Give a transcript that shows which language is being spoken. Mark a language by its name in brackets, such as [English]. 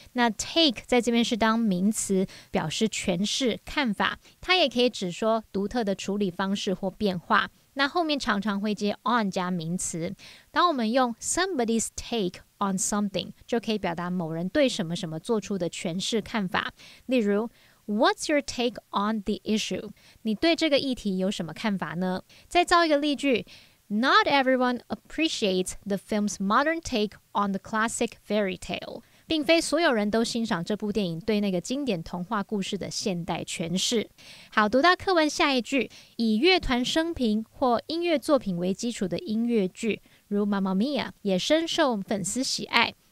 [Chinese] 那 take 在这边是当名词，表示诠释看法，它也可以指说独特的处理方式或变化。那后面常常会接 on 加名词。当我们用 [English] somebody's take on something [Chinese] 就可以表达某人对什么什么做出的诠释看法。例如 [English] What's your take on the issue? [Chinese] 你对这个议题有什么看法呢？再造一个例句 [English] Not everyone appreciates the film's modern take on the classic fairy tale. [Chinese] 并非所有人都欣赏这部电影对那个经典童话故事的现代诠释。好，读到课文下一句，以乐团生平或音乐作品为基础的音乐剧，如 Mamma Mia 也深受粉丝喜爱。